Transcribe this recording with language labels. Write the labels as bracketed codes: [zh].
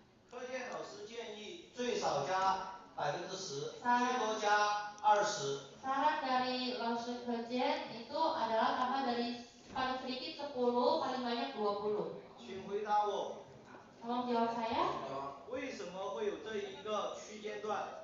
[zh] 课件老师建议最少加10%，最多加20。 [id] Saran dari Lausur Kerjen itu adalah tambah dari paling sedikit 10, paling banyak 20. [zh] 请回答我。 [id] Tolong jawab saya. [zh] 为什么会有这一个区间段？